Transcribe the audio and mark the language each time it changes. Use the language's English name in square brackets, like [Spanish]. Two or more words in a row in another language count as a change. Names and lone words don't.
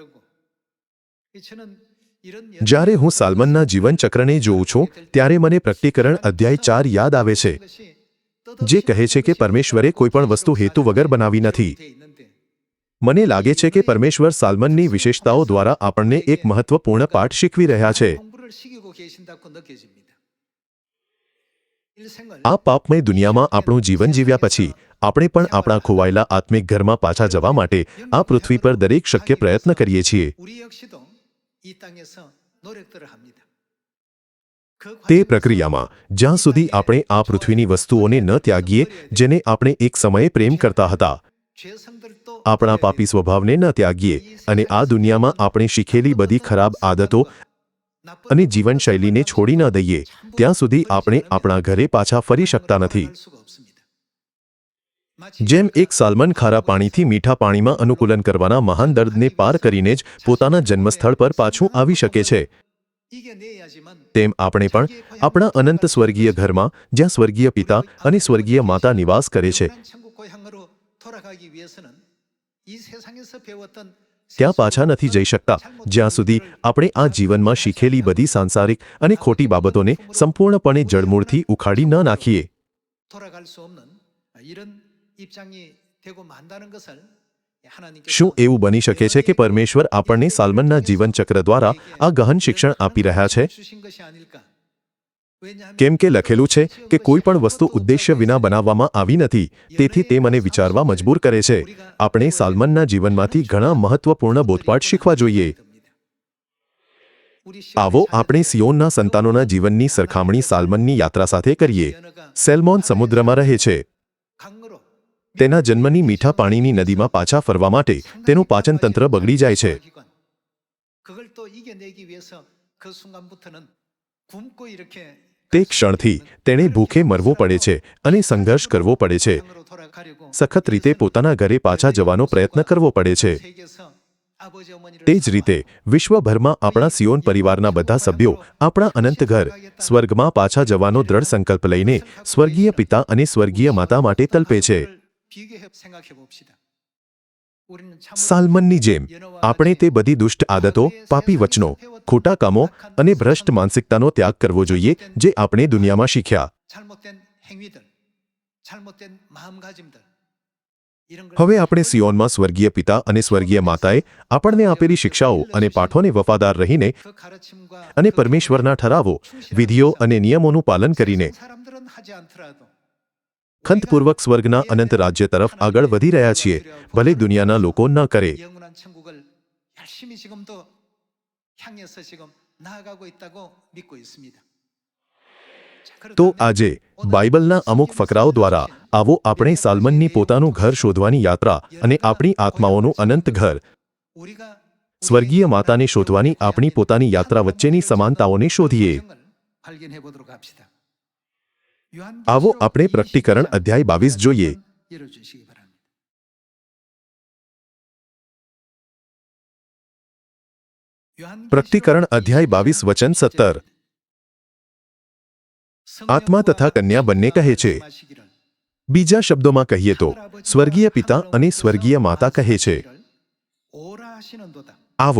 [Gujarati] જ્યારે હું સાલ્મનના જીવનચક્રને જોઉં છું ત્યારે મને પ્રકટીકરણ અધ્યાય 4 યાદ આવે છે, જે કહે છે કે પરમેશ્વરે કોઈપણ વસ્તુ હેતુ વગર બનાવી નથી. મને લાગે છે કે પરમેશ્વર સાલ્મનની વિશેષતાઓ દ્વારા આપણને એક મહત્વપૂર્ણ પાઠ શીખવી રહ્યા છે. [Korean] 공부를 시키고 계신다고 느껴집니다. 일생을 [Gujarati] આ પાપમય દુનિયામાં આપણું જીવન જીવ્યા પછી આપણે પણ આપણા ખોવાયેલા આત્મિક ઘરમાં પાછા જવા માટે આ પૃથ્વી પર દરેક શક્ય પ્રયત્ન કરીએ છીએ. [Korean] 우리 역시도 이 땅에서 노력들을 합니다. 그 [Gujarati] તે [Korean] 과정에서 [Gujarati] પ્રક્રિયામાં જ્યાં સુધી આપણે આ પૃથ્વીની વસ્તુઓને ન ત્યાગીએ જેને આપણે એક સમયે પ્રેમ કરતા હતા, [Korean] 죄성들도 [Gujarati] આપણા પાપી સ્વભાવને ન ત્યાગીએ અને આ દુનિયામાં આપણે શીખેલી બધી ખરાબ આદતો [Korean] 나쁜 [Gujarati] અને જીવનશૈલીને છોડી ન દઈએ ત્યાં સુધી આપણે આપણા ઘરે પાછા ફરી શકતા નથી. [Korean] 돌아갈 수가 없습니다. 마치 [Gujarati] જેમ એક સાલ્મન ખારા પાણીથી મીઠા પાણીમાં અનુકૂલન કરવાના મહાન દર્દને પાર કરીને જ પોતાના જન્મસ્થળ પર પાછું આવી શકે છે, [Korean] 이겨내야지만 [Gujarati] તેમ આપણે પણ આપણા અનંત સ્વર્ગીય ઘરમાં જ્યાં સ્વર્ગીય પિતા અને સ્વર્ગીય માતા નિવાસ કરે છે [Korean] 영원한 천국 고향으로 돌아가기 위해서는 이 세상에서 배웠던 [Gujarati] ત્યાં પાછા નથી જઈ શકતા જ્યાં સુધી આપણે આ જીવનમાં શીખેલી બધી સાંસારિક અને ખોટી બાબતોને સંપૂર્ણપણે જડમૂળથી ઉખાડી ન નાખીએ. [Korean] 돌아갈 수 없는 이런 입장이 되고 만다는 것을 하나님께서 [Gujarati] શું એવું બની શકે છે કે પરમેશ્વર આપણને સાલ્મનના જીવનચક્ર દ્વારા આ ગહન શિક્ષણ આપી રહ્યા છે? [Korean] 주신 것이 아닐까? 왜냐하면 [Gujarati] કેમ કે લખેલું છે કે કોઈ પણ વસ્તુ ઉદ્દેશ્ય વિના બનાવવામાં આવી નથી, તેથી તે મને વિચારવા મજબૂર કરે છે. આપણે સાલ્મનના જીવનમાંથી ઘણા મહત્વપૂર્ણ બોધપાઠ શીખવા જોઈએ. [Korean] 우리 [Gujarati] આવો આપણે સિયોનના સંતાનોના જીવનની સરખામણી સાલ્મનની યાત્રા સાથે કરીએ. સેલ્મોન સમુદ્રમાં રહે છે. [Korean] 강으로 [Gujarati] તેના જન્મની મીઠા પાણીની નદીમાં પાછા ફરવા માટે તેનું પાચન તંત્ર બગડી જાય છે. [Korean] 그걸 또 이겨내기 위해서 그 순간부터는 굶고 이렇게 [Gujarati] તે ક્ષણથી તેણે ભૂખે મરવું પડે છે અને સંઘર્ષ કરવો પડે છે. [Korean] 강으로 돌아가려고 [Gujarati] સખત રીતે પોતાના ઘરે પાછા જવાનો પ્રયત્ન કરવો પડે છે. [Korean] 세계에서 아버지 어머니를 [Gujarati] તે જ રીતે વિશ્વભરમાં આપણા સિયોન પરિવારના બધા સભ્યો આપણા અનંત ઘર સ્વર્ગમાં પાછા જવાનો દ્રઢ સંકલ્પ લઈને સ્વર્ગીય પિતા અને સ્વર્ગીય માતા માટે તલપે છે. [Korean] 비교해 생각해 봅시다. 우리는 참 [Gujarati] સાલ્મનની જેમ આપણે તે બધી દુષ્ટ આદતો, પાપી વચનો, ખોટા કામો અને ભ્રષ્ટ માનસિકતાનો ત્યાગ કરવો જોઈએ જે આપણે દુનિયામાં શીખ્યા. [Korean] 잘못된 행위들, 잘못된 마음가짐들 이런 걸 [Gujarati] હવે આપણે સિયોનમાં સ્વર્ગીય પિતા અને સ્વર્ગીય માતાએ આપણને આપેલી શિક્ષાઓ અને પાઠોને વફાદાર રહીને [Korean] 그 가르침과 [Gujarati] અને પરમેશ્વરના ઠરાવો, વિધિઓ અને નિયમોનું પાલન કરીને [Korean] 사람들은 하지 않더라도 [Gujarati] ખંતપૂર્વક સ્વર્ગના અનંત રાજ્ય તરફ આગળ વધી રહ્યા છીએ, ભલે દુનિયાના લોકો ન કરે. [Korean] 영원한 천국을 열심히 지금도 향해서 지금 나아가고 있다고 믿고 있습니다. 자, [Gujarati] તો [Korean] 그렇다면 [Gujarati] આજે બાઇબલના અમુક ફકરાઓ દ્વારા આવો આપણે સાલ્મનની પોતાનું ઘર શોધવાની યાત્રા અને આપણી આત્માઓનું અનંત ઘર [Korean] 우리가 [Gujarati] સ્વર્ગીય માતાને શોધવાની આપણી પોતાની યાત્રા વચ્ચેની સમાનતાઓને શોધીએ. [Korean] 발견해 보도록 합시다. [Gujarati] આવો આપણે પ્રકટીકરણ અધ્યાય 22 જોઈએ. [Korean] 열어주시기 바랍니다. [Gujarati] પ્રકટીકરણ અધ્યાય 22 વચન 17. આત્મા તથા કન્યા બંને કહે છે. બીજા શબ્દોમાં કહીએ તો સ્વર્ગીય પિતા અને સ્વર્ગીય માતા કહે છે, આવો.